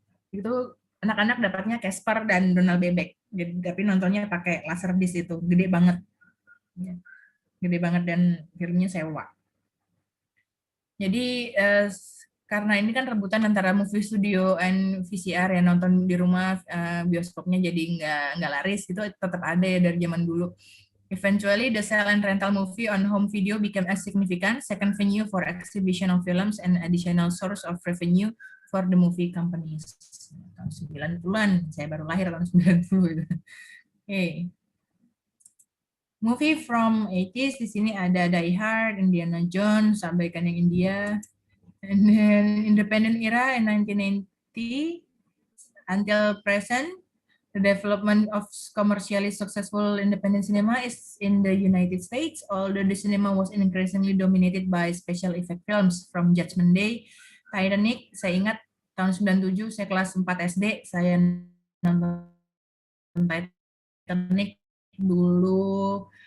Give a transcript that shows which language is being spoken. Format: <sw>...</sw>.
<id>Itu anak-anak dapatnya Casper dan Donald Bebek. Tapi nontonnya pakai Laserdisc itu, gede banget. Gede banget dan filmnya sewa. Jadi karena ini kan rebutan antara</id> <en>movie studio and VCR</en> <id>ya, nonton di rumah bioskopnya jadi nggak laris, itu tetap ada ya dari zaman dulu.</id> <en>Eventually, the sale and rental movie on home video became a significant second venue for exhibition of films and additional source of revenue for the movie companies.</en> <id>Tahun 90-an, saya baru lahir tahun 90 itu. Okay.</id> <en>Movie from 80s,</en> <id>di sini ada</id> <en>Die Hard, Indiana Jones,</en> <id>abaikan yang India,</id> <en>and then Independent era in 1990 until present. The development of commercially successful independent cinema is in the United States, although the cinema was increasingly dominated by special effect films from Judgment Day, Titanic.</en> <id>Saya ingat tahun 97, saya kelas 4 SD, saya nonton Titanic dulu.</id>